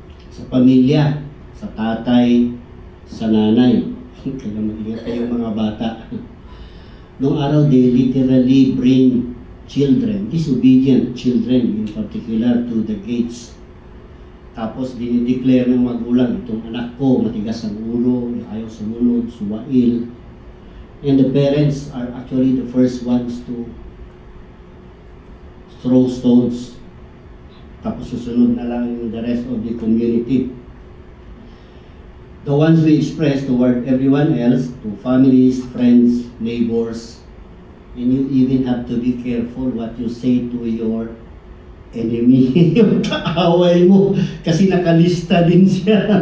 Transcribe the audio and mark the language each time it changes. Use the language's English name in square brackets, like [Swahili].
[Filipino] Sa pamilya, sa tatay, sa nanay. Kaya mag-ingat kayong mga bata. Noong araw, [English] they literally bring children, disobedient children in particular, to the gates. [Filipino] Tapos dinideclare ng magulang, itong anak ko, matigas ang ulo, ayaw sumunod, suwail. [English] And the parents are actually the first ones to throw stones. [Filipino] Tapos susunod na lang [English] the rest of the community. The ones we express toward everyone else, to families, friends, neighbors, and you even have to be careful what you say to your enemy, [Filipino] yung kaaway mo, kasi nakalista din siya.